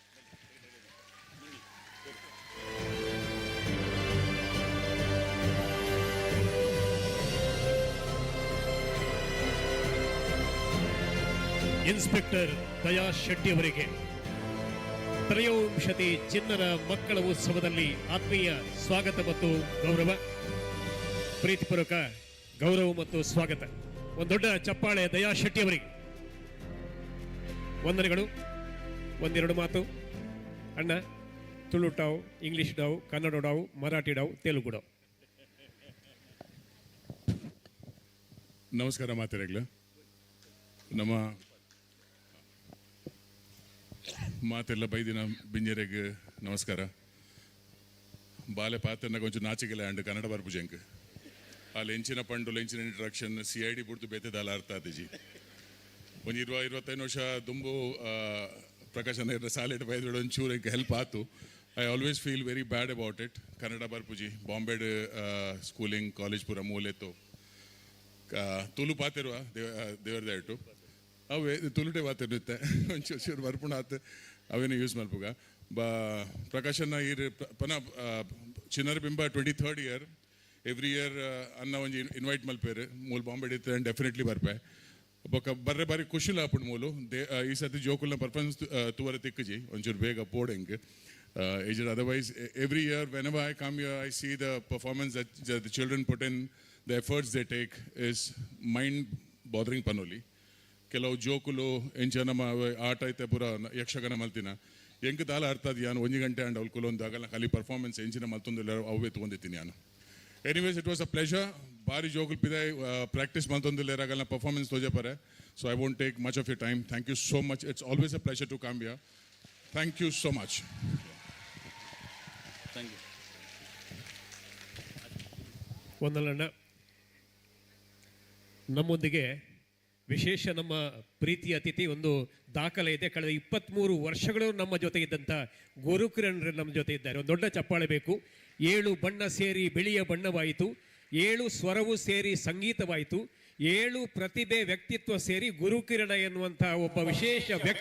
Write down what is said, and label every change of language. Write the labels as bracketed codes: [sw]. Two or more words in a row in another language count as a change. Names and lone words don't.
[kn] ಇನ್ಸ್ಪೆಕ್ಟರ್ ದಯಾ ಶೆಟ್ಟಿಯವರಿಗೆ ತ್ರಯೋವಿಂಶತಿ ಚಿಣ್ಣರ ಮಕ್ಕಳ ಉತ್ಸವದಲ್ಲಿ ಆತ್ಮೀಯ ಸ್ವಾಗತ ಮತ್ತು ಗೌರವ, ಪ್ರೀತಿಪೂರ್ವಕ ಗೌರವ ಮತ್ತು ಸ್ವಾಗತ. ಒಂದು ದೊಡ್ಡ ಚಪ್ಪಾಳೆ ದಯಾ ಶೆಟ್ಟಿಯವರಿಗೆ. ವಂದನೆಗಳು. ಒಂದೆರಡು ಮಾತು ಅಣ್ಣ. [tcy] ತುಳು ಡಾವ್, ಇಂಗ್ಲಿಷ್ ಡಾವ್, ಕನ್ನಡ ಡಾವ್, ಮರಾಠಿ ಡಾವ್, ತೆಲುಗು ಡಾವ್. ನಮಸ್ಕಾರ ಮಾತೆರೆಗ್ಲು. ನಮ್ಮ ಮಾತೆಲ್ಲ ಬೈದಿನ ಬಿಂಜರೆಗ್ ನಮಸ್ಕಾರ. ಬಾಲೆ ಪಾತ್ರನ ಕೊಂಚ ನಾಚಿಕೆಲ್ಲ ಅಂಡ್ ಕನ್ನಡ ಬರ್ಪುಜಂಕ್ ಅಲ್ಲಿ ಎಂಚಿನ ಪಂಡು ಎಂಚಿನ ಇಂಟ್ರಡಕ್ಷನ್ CID ಬಿಡ್ತು ಬೇತೆದಾಲ ಅರ್ಥ ಆತಜಿ. ಒಂದು 20-25 ವರ್ಷ ದುಂಬು ಪ್ರಕಾಶನ ಸಾಲಿಡ್ ಬೈದೊಡೆ ಒಂಚೂರು ಹೆಲ್ಪ್ ಆತು. [en] I always feel very bad about it. [tcy] ಕನ್ನಡ ಬರ್ಪುಜಿ ಬಾಂಬೆಡ್ [en] schooling college [tcy] ಪೂರ ಮೂಲೆತ್ತು ತುಳು ಪಾತಿರುವ ದೇವರ ದಯಟು ಅವೇ ತುಳುಟೆ ಪಾತಿರುತ್ತೆ ಒಂಚೂರು ಬರ್ಪುಣ ಆತು ಅವೇನು ಯೂಸ್ ಮಲ್ಪುಗ ಪ್ರಕಾಶನ ಇರ್ ಪನ ಚಿನ್ನರ ಬಿಂಬ 23rd ಇಯರ್. [en] every year [tcy] ಅನ್ನ ಒಂಜಿ ಇನ್ವೈಟ್ ಮಲ್ಪೇರು ಮೂಲ ಬಾಂಬೆ ಇತ್ತು [en] and definitely [tcy] ಬರ್ಪೆ ಬೊಕ್ಕ ಬರ್ರೆ ಬಾರಿ ಖುಷಿಲ ಆಪುಂಡು ಮೂಲು. ಈ ಸತಿ ಜೋಕುಲ್ನ ಪರ್ಫಾರ್ಮೆನ್ಸ್ ತೂವರೆ ತಿಕ್ಕಜಿ ಒಂಚೂರು ಬೇಗ ಪೋಡೆಂಗೆ ಏಜ್. [en] Otherwise every year whenever I come here I see the performance that the children put in, the efforts they take is mind bothering ಪನೋಲಿ. [tcy] ಕೆಲವು ಜೋಕುಲು ಎಂಚ ನಮ್ಮ ಆಟ ಐತೆ ಪೂರ ಯಕ್ಷಗಾನ ಮಲ್ತಿನ ಎಂಕ್ ತಾಲ ಅರ್ಥ ಅದು ಯಾನು 1 ಗಂಟೆ ಆ್ಯಂಡ್ ಅವ್ಲು ಕುಲೊಂದು ಆಗಲ್ಲ ಖಾಲಿ ಪರ್ಫಾರ್ಮೆನ್ಸ್ ಎಂಚಿನ ಮಲ್ತೊಂದಿಲ್ಲ [kn] ಅವೇ ತೊಗೊಂಡಿದ್ದೀನಿ ನಾನು. [en] Anyways it was a pleasure. [tcy] ಭಾರಿ ಜೋಕುಲ್ ಪಿದೆ ಪ್ರಾಕ್ಟೀಸ್ ಮಲ್ತೊಂದಿಲ್ಲ ಪರ್ಫಾರ್ಮೆನ್ಸ್ ತೋಜಪರೆ. [en] So I won't take much of your time. Thank you so much. It's always a pleasure to come here. Thank you so much. Thank you. [kn] ಒಂದಲ್ಲಣ್ಣ, ನಮ್ಮೊಂದಿಗೆ ವಿಶೇಷ ನಮ್ಮ ಪ್ರೀತಿಯ ಅತಿಥಿ ಒಂದು ದಾಖಲೆ ಇದೆ. ಕಳೆದ 23 ವರ್ಷಗಳು ನಮ್ಮ ಜೊತೆ ಇದ್ದಂಥ ಗುರುಕಿರಣ್ ನಮ್ಮ ಜೊತೆ ಇದ್ದಾರೆ. ಒಂದು ದೊಡ್ಡ ಚಪ್ಪಾಳೆ ಬೇಕು. 7 ಬಣ್ಣ ಸೇರಿ ಬಿಳಿಯ ಬಣ್ಣವಾಯಿತು, 7 ಸ್ವರವು ಸೇರಿ ಸಂಗೀತವಾಯಿತು, 7 ಪ್ರತಿಭೆ ವ್ಯಕ್ತಿತ್ವ ಸೇರಿ ಗುರುಕಿರಣ ಎನ್ನುವಂತಹ ಒಬ್ಬ ವಿಶೇಷ ವ್ಯಕ್ತಿ